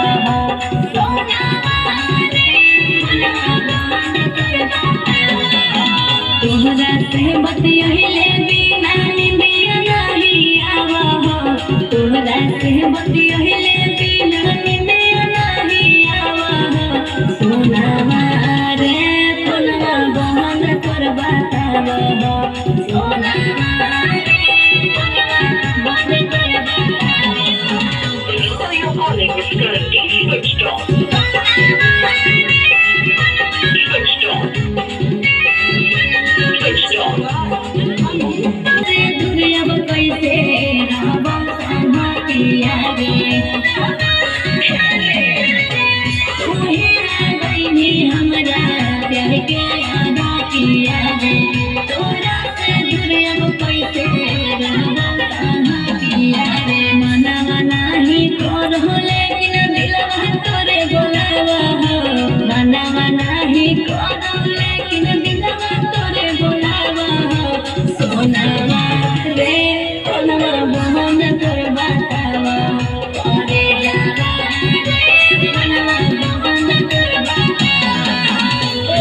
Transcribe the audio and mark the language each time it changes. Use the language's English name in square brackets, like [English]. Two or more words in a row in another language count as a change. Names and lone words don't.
[Bhojpuri] हो सोनावा रे फोनवा बंद कर बतावा तोहरा से बतियहिले बिना निंदिया नहीं आवा हो तोहरा से बतियहिले बिना निंदिया नहीं आवा हो सोनावा रे फोनवा बंद कर बतावा हो सोनावा रे फोनवा बंद कर बतावा [English] The number you're calling is currently switched off. Switched off. Switched off. [Bhojpuri] रे दुनिया अब कैसे रहबो संगतिया रे तोहे आ गइनी हमरा प्यार के आदा किया रे तोरा से दुनिया अब कैसे रहबो संगतिया रे मनवा नाही तोर हो लेकिन दिलवा तोरे बोलावा हो मनवा नाही तोर हो लेकिन दिलवा तोरे बोलावा हो सोनावा रे फोनवा बंद कर बतावा अरे जावा रे फोनवा बंद कर बतावा